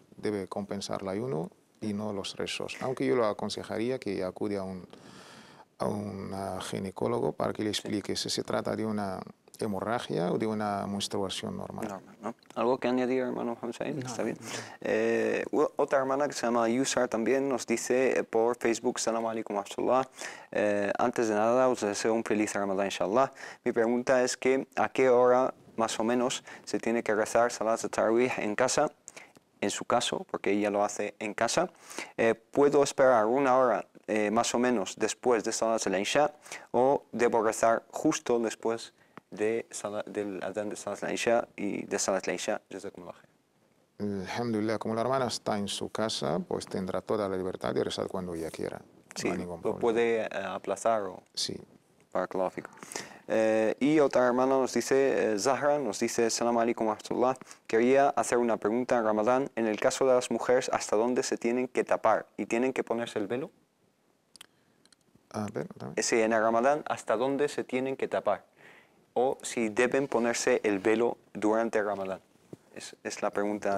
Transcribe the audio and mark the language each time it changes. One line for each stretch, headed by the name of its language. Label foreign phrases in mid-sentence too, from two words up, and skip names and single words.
Spanish: Debe compensar el ayuno y no los rezos. Aunque yo lo aconsejaría que acude a un ginecólogo para que le explique si se trata de una hemorragia o de una menstruación normal. ¿No? ¿Algo que añadir, hermano Hamzain? ¿Está bien? Otra hermana que se llama Yusar también nos dice por Facebook,
Arabic: سلام عليكم ورحمة الله.
Spanish: Antes de nada, os deseo un feliz Ramadán, inshallah. Mi pregunta es que ¿a qué hora más o menos se tiene que rezar
Arabic: صلاة التراويح
Spanish: en casa? En su caso, porque ella lo hace en casa. ¿Puedo esperar una hora más o menos después de
Arabic: صلاة العشاء
Spanish: o debo rezar justo después del adán de
Arabic: صلاة العشاء
Spanish: y de
Arabic: صلاة العشاء? جزاكم الله خير.
Spanish: Alhamdulillah, como la hermana está en su casa, pues tendrá toda la libertad de rezar cuando ella quiera. Sí, no hay ningún lo problema. puede aplazar o... Sí.
Arabic: بارك الله فيكم.
Spanish: Y otra hermana nos dice, Zahra, nos dice,
Arabic: سلام عليكم ورحمة الله,
Spanish: quería hacer una pregunta en Ramadán. En el caso de las mujeres, ¿hasta dónde se tienen que tapar? ¿Y tienen que ponerse el velo? Sí, en el Ramadán, ¿hasta dónde se tienen que tapar? O si deben ponerse el velo durante el Ramadán. Es la pregunta.